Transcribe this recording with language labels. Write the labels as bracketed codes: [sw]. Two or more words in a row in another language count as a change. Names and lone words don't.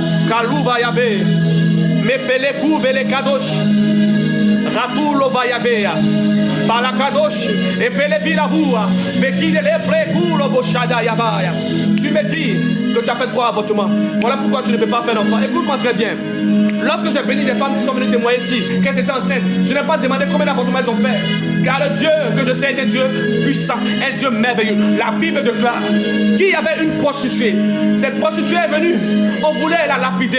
[fr] Kalouva Yahvé, Mepele Kouvele Kadosh, Ratoulo Vayavea, Balakadosh, et Pelevilahoua, Bekidele Prekoulo Boshada Yavaya. Tu me dis que tu as fait quoi avortement. Voilà pourquoi tu ne peux pas faire d'enfant. Écoute-moi très bien. Lorsque j'ai béni des femmes qui sont venues témoigner ici, qu'elles étaient enceintes, je n'ai pas demandé combien d'avortements elles ont fait. Car le Dieu que je sais est un Dieu puissant, un Dieu merveilleux. La Bible déclare qu'il y avait une prostituée. Cette prostituée est venue, on voulait la lapider.